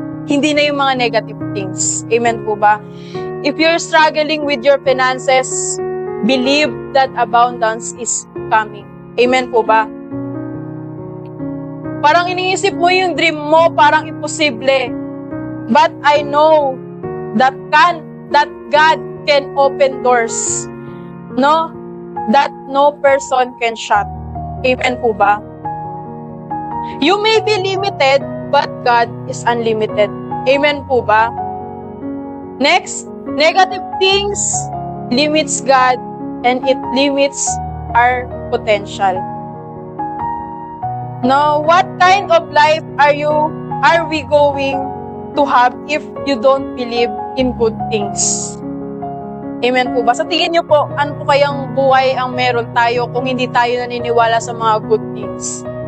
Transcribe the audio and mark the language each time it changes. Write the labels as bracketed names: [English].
[Filipino] Hindi na yung mga negative things. Amen po ba? [English] If you're struggling with your finances, believe that abundance is coming. Amen po ba? Parang iniisip mo yung dream mo, parang imposible. But I know that God can open doors, no? That no person can shut. Amen po ba? You may be limited, but God is unlimited. Amen po ba? Next, negative things limits God and it limits our potential. Now, what kind of life are we going to have if you don't believe in good things? [Filipino] Amen po ba? Sa tingin niyo po, ano po kayang buhay ang meron tayo kung hindi tayo naniniwala sa mga good things?